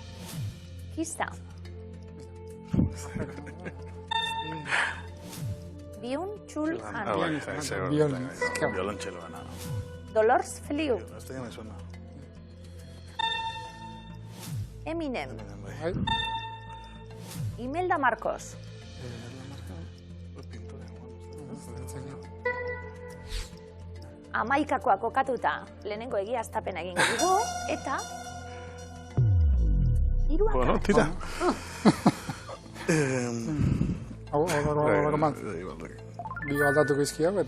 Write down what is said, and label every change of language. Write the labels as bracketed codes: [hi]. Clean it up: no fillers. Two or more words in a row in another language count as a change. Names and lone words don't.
[eu] Kisa. Byung-Chul Han. Violontxeloa. Dolors Feliu. [es] Esto ya me suena. Eminem. Imelda Marcos. [eu] Amaikakoa kokatuta lehenengo egiaztapena egingo dugu, eta... Hiruak. Bueno, tira. Hau, bi aldatuko izkiak, eta...